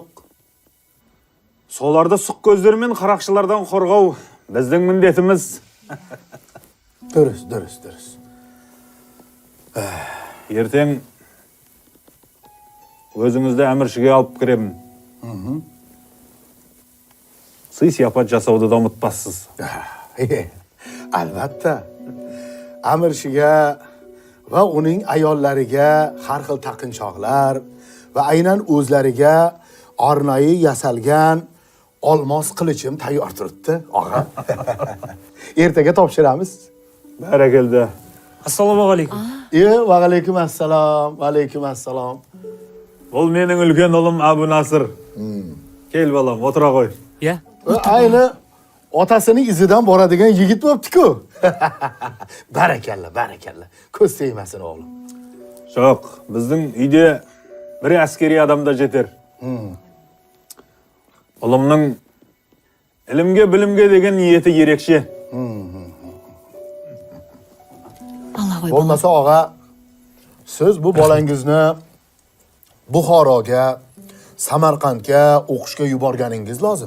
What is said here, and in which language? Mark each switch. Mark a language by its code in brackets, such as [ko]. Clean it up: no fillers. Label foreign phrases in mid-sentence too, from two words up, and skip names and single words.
[kk] Соларды сұқ көздермен қарақшылардан қорғау біздің міндетіміз. Dürüst. Ертең өзіңізді әміршіге алып кіремін. Сый сияпат жасауды да ұмытпассыз. [uz] Albatta. Amirshiga va uning ayollariga har xil taqinchoqlar va aynan o'zlariga ornoyi yasalgan olmos qilichim tayyor turibdi, og'a. Ertaga topshiramiz. Barakalda. Assalomu alaykum. Va alaykum assalom, va alaykum assalom. [kk] Бұл менің үлкен ұлым Абу Насыр. [uz] Kel balam, o'tira qo'y. Ya, Ayni otasining izidan boradigan yigit bo'libdi-ku. Barakalla, barakalla. Ko'z tegmasin o'g'lim. [kk] Жоқ, біздің үйде бір әскери адамда жетер. Ұлымның [uz] ilmga, bilimga degan niyeti [kk] ерекше. [uz] Bo'lmasa og'a, siz bu bolangizni Buxoroga, Samarqandga o'qishga yuborganingiz lozim.